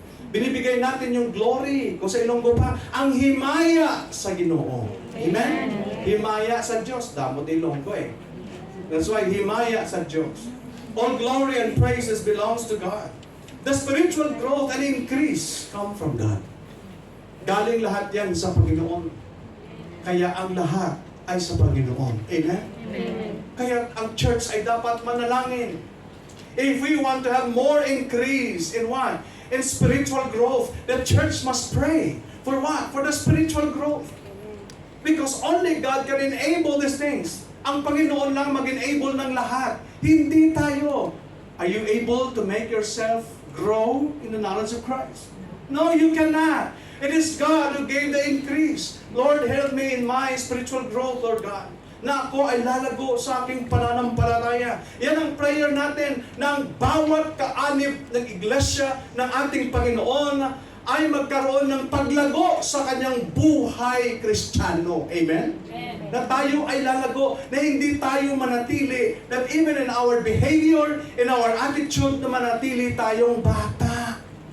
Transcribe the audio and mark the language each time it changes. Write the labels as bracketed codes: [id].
[tl] Binibigay natin yung glory, kung sa Ilonggo pa, ang himaya sa Ginoo. Amen? Himaya sa Diyos. Damot Ilonggo eh. [en] That's why [tl] himaya sa Diyos. [en] All glory and praises belongs to God. The spiritual growth and increase come from God. [tl] Galing lahat yan sa Panginoon. Kaya ang lahat ay sa Panginoon. Amen? Amen. Kaya ang church ay dapat manalangin. [en] If we want to have more increase in what? In spiritual growth, the church must pray. For what? For the spiritual growth. Because only God can enable these things. [tl] Ang Panginoon lang mag-enable ng lahat. Hindi tayo. [en] Are you able to make yourself grow in the knowledge of Christ? No, you cannot. It is God who gave the increase. Lord, help me in my spiritual growth, Lord God. [tl] Na ako ay lalago sa aking pananampalataya. Yan ang prayer natin ng bawat kaanib ng iglesia ng ating Panginoon ay magkaroon ng paglago sa kanyang buhay Kristiyano. Amen? Na tayo ay lalago, na hindi tayo manatili, [en] that even in our behavior, in our attitude, [tl] na manatili tayong bata.